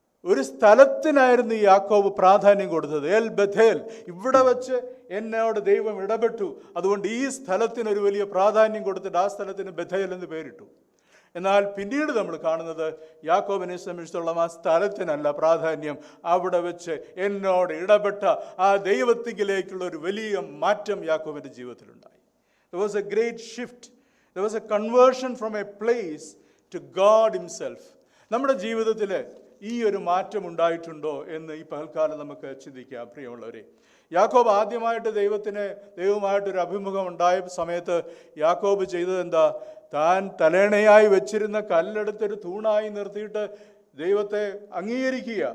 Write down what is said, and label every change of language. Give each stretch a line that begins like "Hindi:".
Malayalam: ഒരു സ്ഥലത്തിനായിരുന്നു യാക്കോബ് പ്രാധാന്യം കൊടുത്തത്. എൽ ബഥേൽ, ഇവിടെ വെച്ച് എന്നോട് ദൈവം ഇടപെട്ടു, അതുകൊണ്ട് ഈ സ്ഥലത്തിനൊരു വലിയ പ്രാധാന്യം കൊടുത്തിട്ട് ആ സ്ഥലത്തിന് ബഥേൽ എന്ന് പേരിട്ടു. എന്നാൽ പിന്നീട് നമ്മൾ കാണുന്നത് യാക്കോബിനെ സംബന്ധിച്ചിടത്തോളം ആ സ്ഥലത്തിനല്ല പ്രാധാന്യം, അവിടെ വെച്ച് എന്നോട് ഇടപെട്ട ആ ദൈവത്തിലേക്കുള്ള ഒരു വലിയ മാറ്റം യാക്കോബിൻ്റെ ജീവിതത്തിലുണ്ടായി.
English: There was a great shift. There was a conversion from a place to God himself.
Malayalam: നമ്മുടെ ജീവിതത്തിൽ ഈ ഒരു മാറ്റം ഉണ്ടായിട്ടുണ്ടോ എന്ന് ഈ പകൽക്കാലം നമുക്ക് ചിന്തിക്കാം. പ്രിയമുള്ളവരെ, യാക്കോബ് ആദ്യമായിട്ട് ദൈവവുമായിട്ടൊരു അഭിമുഖം ഉണ്ടായ സമയത്ത് യാക്കോബ് ചെയ്തത് എന്താ? താൻ തലേണയായി വെച്ചിരുന്ന കല്ലെടുത്തൊരു തൂണായി നിർത്തിയിട്ട് ദൈവത്തെ അംഗീകരിക്കുക.